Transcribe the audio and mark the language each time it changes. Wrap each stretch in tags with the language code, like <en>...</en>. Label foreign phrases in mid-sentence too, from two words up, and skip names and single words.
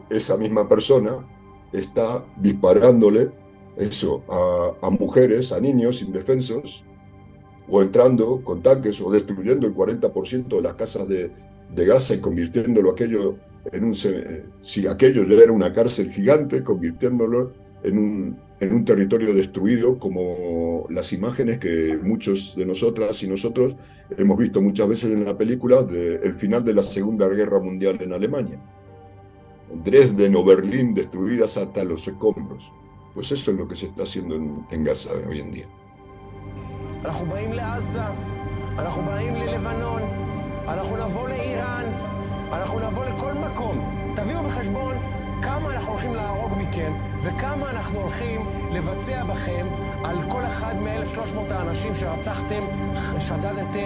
<es>Esa misma persona está disparándole eso a mujeres, a niños indefensos, o entrando con tanques o destruyendo el 40% de las casas de Gaza y convirtiéndolo aquello si aquello ya era una cárcel gigante, convirtiéndolo en un territorio destruido, como las imágenes que muchos de nosotras y nosotros hemos visto muchas veces en la película del final de la Segunda Guerra Mundial en Alemania. Dresden o Berlín destruidas hasta los escombros. Pues eso es lo que se está haciendo en Gaza hoy en día.</es> <he>אנחנו באים לעזה, אנחנו באים ללבנון, אנחנו נבוא לאיראן, אנחנו נבוא לכל מקום. תביאו בחשבון כמה אנחנו הולכים להרוג מכם וכמה אנחנו הולכים לבצע בכם על כל אחד מ-1,300 האנשים שרצחתם, שדדתם.</he>